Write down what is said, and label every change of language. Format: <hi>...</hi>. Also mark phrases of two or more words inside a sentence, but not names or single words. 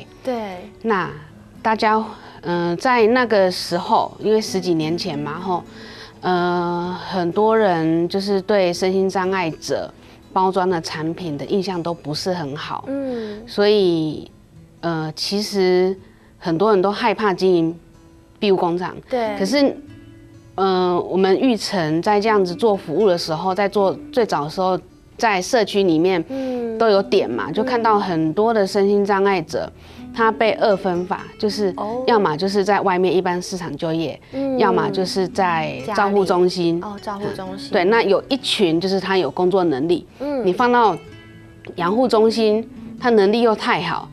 <zh>對，那大家在那個時候，因為10幾年前嘛，很多人就是對身心障礙者包裝的產品的印象都不是很好，所以其實很多人都害怕經營庇護工廠，對。可是，我們育成在這樣子做服務的時候，在做最早的時候，在社區裡面都有點嘛，就看到很多的身心障礙者，他被二分法，就是要麼就是在外面一般市場就業，要麼就是在照護中心。照護中心。對，那有一群就是他有工作能力，你放到養護中心，他能力又太好。</zh>